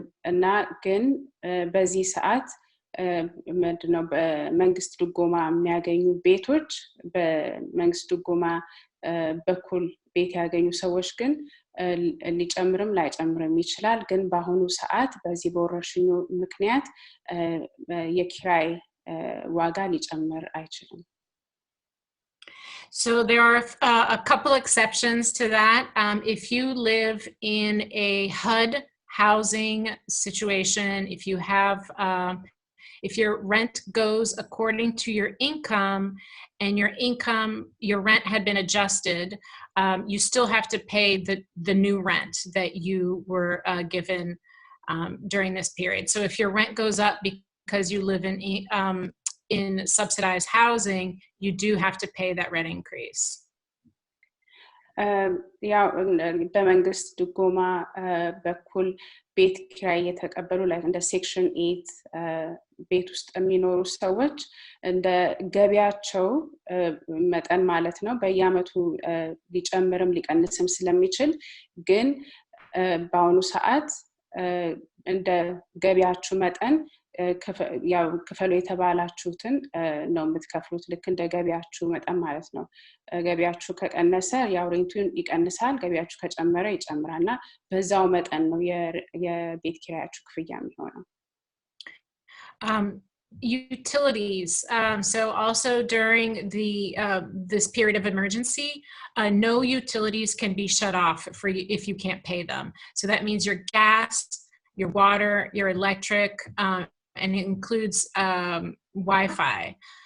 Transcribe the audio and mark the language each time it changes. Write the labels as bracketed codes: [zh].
[am] እና ግን በዚህ ሰዓት ምንድነው በመንግስት ድጎማ የሚያገኙ ቤቶች በመንግስት ድጎማ በኩል ቤት ያገኙ ሰዎች ግን ሊጨምርም ላይጨምርም ይችላል ግን በአሁኑ ሰዓት በዚህ በወረርሽኙ ምክንያት የኪራይ ዋጋ ሊጨምር አይችልም [en] So there are a couple exceptions to that. If you live in a HUD housing situation, if you have If your rent goes according to your income and your rent had been adjusted, you still have to pay the new rent that you were given during this period. So if your rent goes up because you live in subsidized housing, you do have to pay that rent increase. [am] ያው በመንግስት ድጎማ በኩል ቤት ኪራይ የተቀበሉ ላይ እንደ ሴክሽን 8 ቤት ውስጥ የሚኖሩ ሰዎች እንደ ገቢያቸው መጠን ማለት ነው በየአመቱ ሊጨምርም ሊቀንስም ስለሚችል ግን በአሁኑ ሰዓት እንደ ገቢያችሁ መጠን ያው ክፈሉ የተባላችሁትን ነው የምትከፍሉት ልክ እንደ ገቢያችሁ መጠን ማለት ነው ገቢያችሁ ከቀነሰ ያው ሬንቱን ይቀንሳል ገቢያችሁ ከጨመረ ይጨምራልና በዛው መጠን ነው የቤት ኪራያችሁ ክፍያ የሚሆነው [en] utilities. So also during this period of emergency, no utilities can be shut off for you if you can't pay them. So that means your gas, your water, your electric, and it includes Wi-Fi.